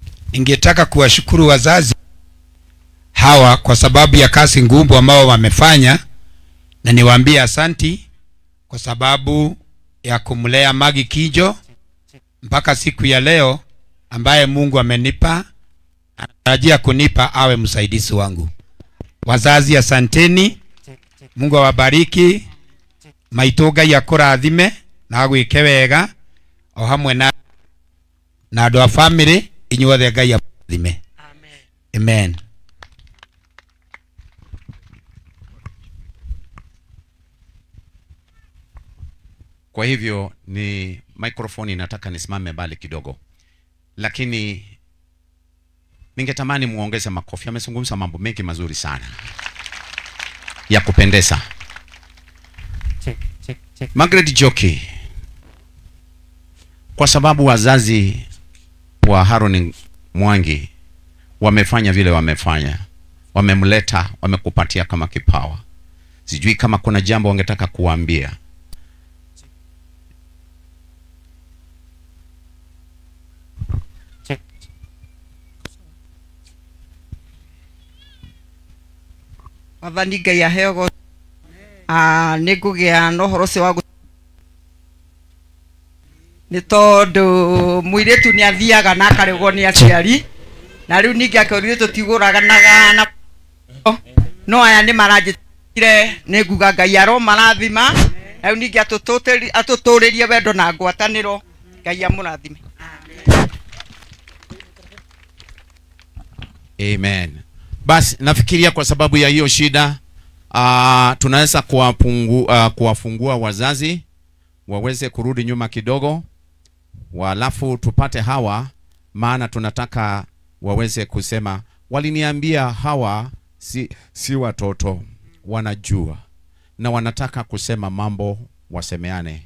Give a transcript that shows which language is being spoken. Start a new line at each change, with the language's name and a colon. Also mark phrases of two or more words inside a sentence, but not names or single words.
Swahili: Ningetaka kuwashukuru wazazi hawa kwa sababu ya kazi ngumu ambao wamefanya, na niwaambie asanti kwa sababu ya kumlea Magi Kijo mpaka siku ya leo ambaye Mungu amenipa, anatarajia kunipa awe msaidizi wangu. Wazazi asanteni, Mungu awabariki,
Kikuyu: maitoga ya kurathime na agwike wega o hamwe na andu a family inyuothe Ngai athime. Amen. Amen.
Swahili: Kwa hivyo ni microphone inataka nisimame mbali kidogo, lakini ningetamani muongeze makofi. Amezungumza mambo mengi mazuri sana ya kupendeza. Margaret Joki, kwa sababu wazazi wa Haron Mwangi wamefanya vile wamefanya, wamemleta, wamekupatia kama kipawa, sijui kama kuna jambo wangetaka kuambia.
Kikuyu: Wathani Ngai aheo nĩngũgĩa na ũhoro ũcio wa nĩ tondũ mũirĩtu nĩ athiaga na akaregwo nĩ aciari, na rĩu ningĩ akĩũrire tũtigũraganaga na no aya nĩ maranjĩtire nĩ nguga Ngai aromarathima, rĩu ningĩ atũtũrĩrie wendo na ngwatanĩro. Ngai amũrathime. Amen.
Swahili: Basi nafikiria kwa sababu ya hiyo shida tunaweza kuwafungua wazazi waweze kurudi nyuma kidogo, walafu tupate hawa, maana tunataka waweze kusema waliniambia hawa si watoto, wanajua na wanataka kusema mambo wasemeane.